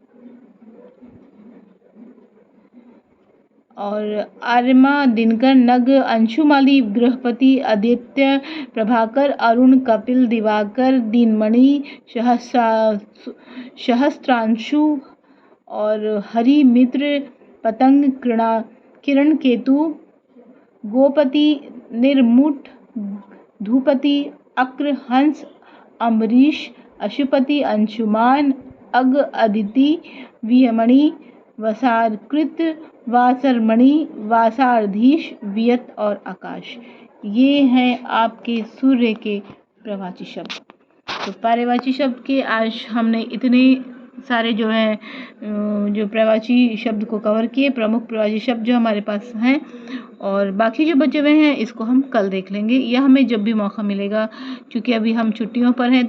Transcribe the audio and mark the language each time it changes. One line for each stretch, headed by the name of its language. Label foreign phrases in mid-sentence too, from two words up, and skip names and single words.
Hindi: और आर्यमा, दिनकर, नग, अंशुमाली, बृहस्पति, आदित्य, प्रभाकर, अरुण, कपिल, दिवाकर, दीनमणि, सहस्त्रांशु और हरि, मित्र, पतंग, किरण, केतु, गोपति, निर्मुट, धूपति, अक्र, हंस, अम्बरीश, अशुपति, अंशुमान, अग, अदिति, वियमणि, वसारकृत, वासरमणि, वासाधीश, वियत और आकाश। ये हैं आपके सूर्य के प्रवाची शब्द। तो पर्यायवाची शब्द के आज हमने इतने सारे जो हैं जो पर्यायवाची शब्द को कवर किए, प्रमुख पर्यायवाची शब्द जो हमारे पास हैं, और बाकी जो बचे हुए हैं इसको हम कल देख लेंगे, या हमें जब भी मौका मिलेगा, क्योंकि अभी हम छुट्टियों पर हैं।